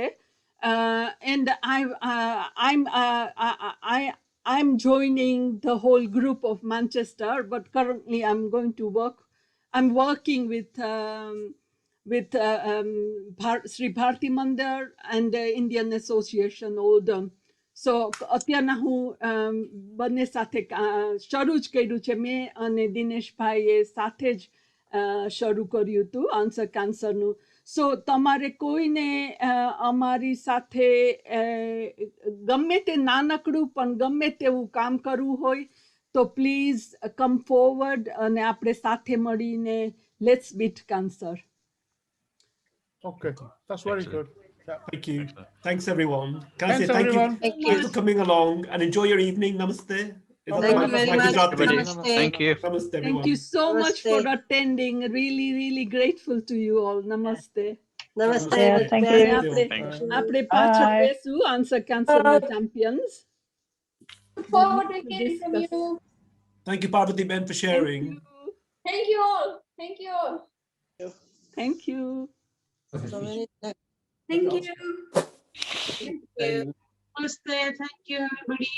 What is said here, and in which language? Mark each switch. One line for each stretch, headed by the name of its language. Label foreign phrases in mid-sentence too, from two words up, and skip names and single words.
English: And I'm joining the whole group of Manchester, but currently I'm working with Sri Bharti Mandir and Indian Association Oldham.
Gujarati: સો અત્યારના હું બંને સાથે શરૂ જ કર્યું છે મેં અને દિનેશભાઈએ સાથે જ શરૂ કર્યું હતું આન્સર કાન્સરનું. સો તમારે કોઈને અમારી સાથે ગમે તે નાનકડું પણ ગમે તેવું કામ કરવું હોય તો
English: please come forward
Gujarati: અને આપણે સાથે મળીને
English: let's beat cancer. Okay, that's very Excellent. good. Thank you. Thanks, everyone. Can I say Thanks, thank everyone. you thanks for coming along and enjoy your evening. Namaste. Is that Thank my- you very my much. Gujarati? Everybody, Namaste. thank you. Namaste, Thank everyone. you so much for Namaste. attending. Really, really grateful to you all. Namaste. Namaste. Yeah, good thank day. you. Thanks.
Gujarati: આપણે પાછા
English: Bye.
Gujarati: બેસું આન્સર કેન્સરના ચેમ્પિયન્સ.
English: Look forward to hearing from you. Thank you, Parvati Ben, for sharing. Thank you all. Thank you all. Thank you. So many thanks. Thank you. Namaste. Thank you, everybody.